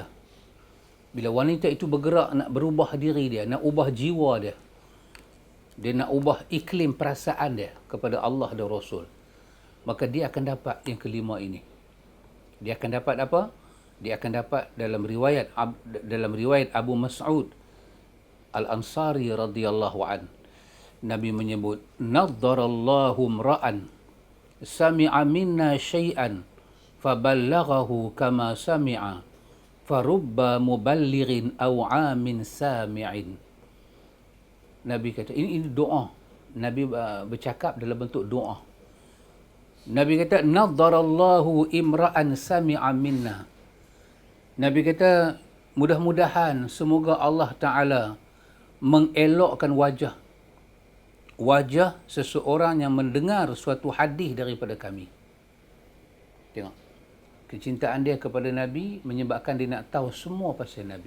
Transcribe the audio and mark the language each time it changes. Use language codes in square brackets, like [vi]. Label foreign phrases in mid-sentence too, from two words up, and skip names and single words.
[ms] Bila wanita itu bergerak nak berubah diri dia, nak ubah jiwa dia, dia nak ubah iklim perasaan dia kepada Allah dan Rasul, maka dia akan dapat yang kelima ini. Dia akan dapat apa? Dia akan dapat dalam riwayat Abu Mas'ud Al-Ansari [ar] رضي الله عن. [ms] Nabi menyebut, [ar] "نضر الله امرأ سمع منا شيئا فبلغه كما سمع فرب مبلغ أوعى سامع." [ms] Nabi kata, ini doa. Nabi bercakap dalam bentuk doa. Nabi kata, [ar] "نضر الله امرأ سمع منا." [ms] Nabi kata, mudah-mudahan semoga Allah Ta'ala mengelokkan wajah seseorang yang mendengar suatu hadis daripada kami. Tengok. Kecintaan dia kepada Nabi menyebabkan dia nak tahu semua pasal Nabi.